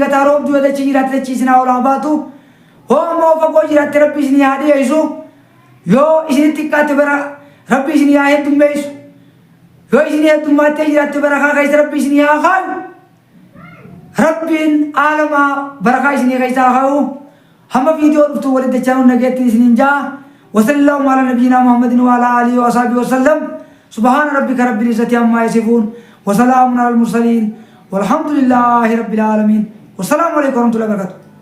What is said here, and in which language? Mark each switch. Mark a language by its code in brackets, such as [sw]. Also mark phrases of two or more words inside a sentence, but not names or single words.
[om] gataa roobdu yoo dachii jiraatte dachii isinaa olaan baatu hoo ammoo fagoo jiraatte rabbi isinii haa dhiyeessu yoo isinitti xiqqaatte bara rabbi isinii haa heddummeessu yoo isinii heddummaаттee jiraatte barakaa keessa rabbi isinii haa kaayu rabbiin aalamaa barakaa isinii keessa haa kaayu hamma viidiyoo dhuftu walitti dachaan nageetti isiniin jaa [ar] وصلى الله على نبينا محمد وعلى آله وصحبه وسلم سبحان ربك رب العزة عما يصفون وسلام على المرسلين والحمد لله رب العالمين والسلام عليكم ورحمة الله وبركاته.